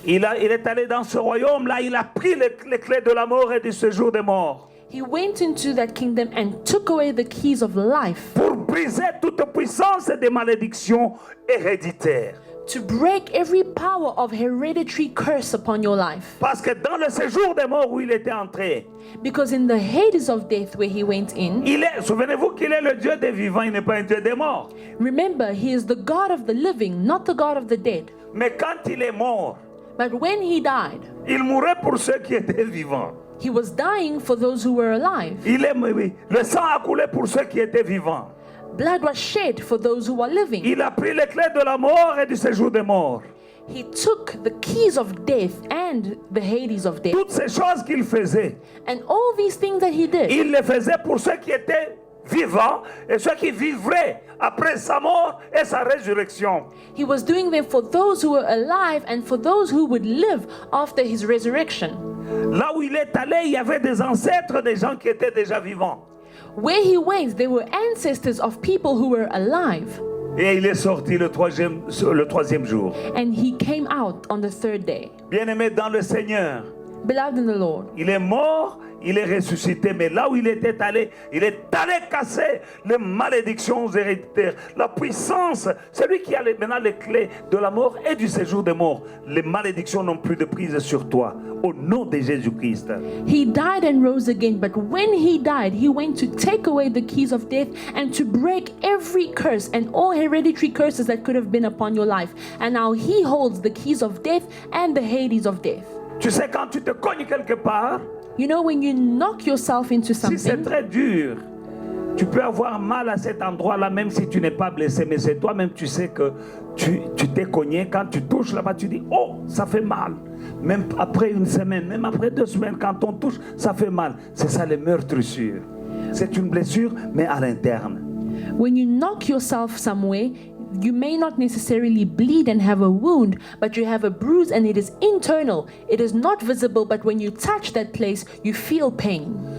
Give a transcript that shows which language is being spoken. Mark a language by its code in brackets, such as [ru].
[fr] Il est allé dans ce royaume-là, il a pris les clés de la mort et du séjour des morts. [en] He went into that kingdom and took away the keys of life. [fr] Pour briser toute puissance des malédictions héréditaires. [en] To break every power of hereditary curse upon your life. [fr] Parce que dans le séjour des morts où il était entré, [en] Because in the Hades of death where he went in, [fr] souvenez-vous qu'il est le Dieu des vivants, il n'est pas un Dieu des morts. [en] remember, he is the God of the living, not the God of the dead. [fr] Mais quand il est mort, [en] But when he died, [fr] il mourait pour ceux qui étaient vivants. [en] he was dying for those who were alive. [fr] Le sang a coulé pour ceux qui étaient vivants. [en] Blood was shed for those who were living. [fr] Il a pris les clés de la mort et du séjour des morts. [en] He took the keys of death and the Hades of death. [fr] Toutes ces choses qu'il faisait, [en] And all these things that he did, [fr] il les faisait pour ceux qui étaient vivants et ceux qui vivraient après sa mort et sa résurrection. [en] he was doing them for those who were alive and for those who would live after his resurrection. [fr] Là où il est allé, il y avait des ancêtres, des gens qui étaient déjà vivants. [en] Where he went, there were ancestors of people who were alive. [fr] Et il est sorti le troisième jour. [en] And he came out on the third day. [fr] Bien-aimé dans le Seigneur, [en] Beloved in the Lord, [fr] il est mort, il est ressuscité, mais là où il est allé casser les malédictions héréditaires. La puissance, c'est lui qui a maintenant les clés de la mort et du séjour des morts. Les malédictions n'ont plus de prise sur toi. Au nom de Jésus-Christ. [en] he died and rose again, but when he died, he went to take away the keys of death and to break every curse and all hereditary curses that could have been upon your life. And now he holds the keys of death and the Hades of death. [fr] Tu sais, quand tu te cognes quelque part, [en] You know, when you knock yourself into [fr] si c'est [en] something, [fr] très dur, tu peux avoir mal à cet endroit-là, même si tu n'es pas blessé, mais c'est toi-même, tu sais que tu t'es cogné. Quand tu touches là-bas, tu dis, oh, ça fait mal. Même après une semaine, même après 2 semaines, quand on touche, ça fait mal. C'est ça les meurtrissures. C'est une blessure, mais à l'interne. [en] when you knock yourself somewhere, you may not necessarily bleed and have a wound, but you have a bruise and it is internal. It is not visible, but when you touch that place, you feel pain.